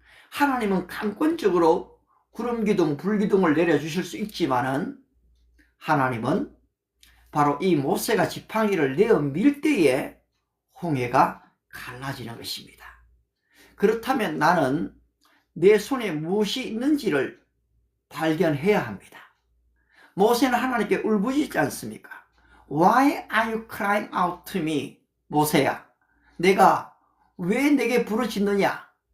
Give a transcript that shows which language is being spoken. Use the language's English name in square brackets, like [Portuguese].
[Korean] 하나님은 강권적으로 구름기둥, 불기둥을 내려주실 수 있지만은 하나님은 바로 이 모세가 지팡이를 내어 밀 때에 홍해가 갈라지는 것입니다. 그렇다면 나는 내 손에 무엇이 있는지를 발견해야 합니다. 모세는 하나님께 울부짖지 않습니까? [English] Why are you crying out to me? [Korean] 모세야, 내가 왜 내게 부르짖느냐?